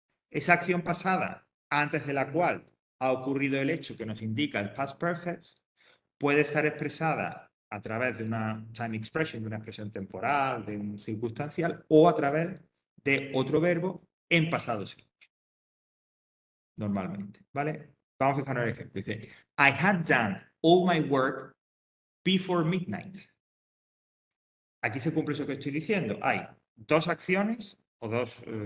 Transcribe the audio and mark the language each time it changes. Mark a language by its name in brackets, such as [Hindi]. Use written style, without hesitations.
[Spanish] Esa acción pasada antes de la cual ha ocurrido el hecho que nos indica el past perfect puede estar expresada a través de una time expression, de una expresión temporal, de un circunstancial, o a través de otro verbo en pasado simple, normalmente, ¿vale? Vamos a fijarnos en el ejemplo. Dice, [English] I had done all my work before midnight. [Spanish] Aquí se cumple eso que estoy diciendo. Hay dos acciones o dos